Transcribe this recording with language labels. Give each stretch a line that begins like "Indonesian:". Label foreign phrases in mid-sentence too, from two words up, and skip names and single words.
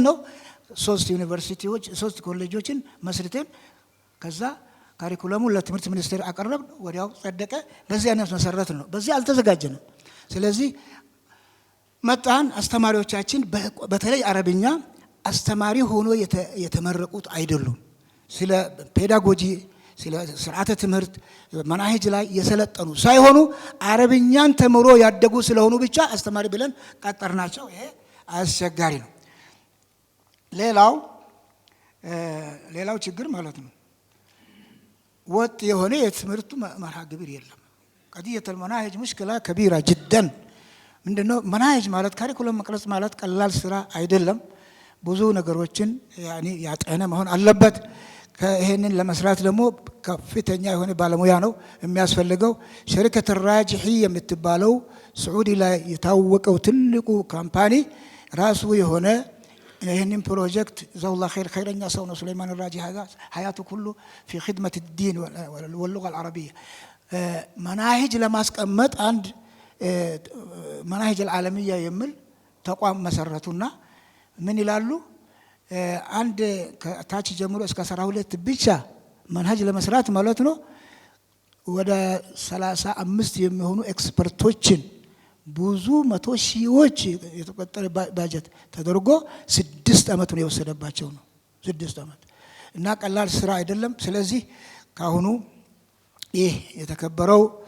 Amharic: ነው 3 ዩኒቨርሲቲዎች 3 ኮሌጆችን መስርተን ከዛ ካሪኩለሙን ለትምህርት ሚኒስቴር አቀረብ፣ ወዲያው ጸደቀ። በዚህ አይነት መሰረት ነው። በዚህ አልተዘጋጀንም። ስለዚህ መጣን። አስተማሪዎቻችን በተለይ አረብኛ አስተማሪ ሆኖ የተመረቁት አይደሉም። ስለ ፔዳጎጂ ስለ ስርዓተ ትምህርት መናሄጅ ላይ የሰለጠኑ ሳይሆኑ አረብኛን ተምሮ ያደጉ ስለሆኑ ብቻ አስተማሪ ብለን ቀጠርናቸው። ይሄ አስቸጋሪ ነው። ሌላው ችግር ማለት ነው ወጥ የሆነ የትምህርቱ መርሃ ግብር የለም።
Arabic: قضيه المناهج مشكله كبيره جدا።
Amharic: ምንድነው መናሄጅ ማለት ካሪኩለም መቅረጽ ማለት ቀላል ስራ አይደለም። ብዙ ነገሮችን ያጠነ መሆን አለበት። ይሄንን ለመስራት ደግሞ ከፍተኛ የሆነ ባለሙያ ነው የሚያስፈልገው። ሸሪከት ራጅሒ የምትባለው ሳዑዲ ላይ የታወቀው ትልቁ ካምፓኒ ራሱ የሆነ ይሄንን ፕሮጀክት ዘውላህ ኸይረኛ ሰው ነው ሱለይማን ራጂ ሀያቱ ሁሉ
Arabic: في خدمة الدين واللغة العربية
Amharic: መናሂጅ ለማስቀመጥ አንድ መናሂጅ العالمية የሚል ተቋም መሰረቱና ምን ይላሉ? አንድ ከታች ጀምሮ እስከ 12 ብቻ መንሃጅ ለመስራት ማለት ነው ወደ 35 የሚሆኑ ኤክስፐርቶችን ብዙ 100 ሺዎች የተቆጠረ ባጀት ተደርጎ 6 ዓመት ነው የወሰደባቸው ነው 6 ዓመት እና ቀላል ስራ አይደለም። ስለዚህ ካሁኑ ይህ የተከበረው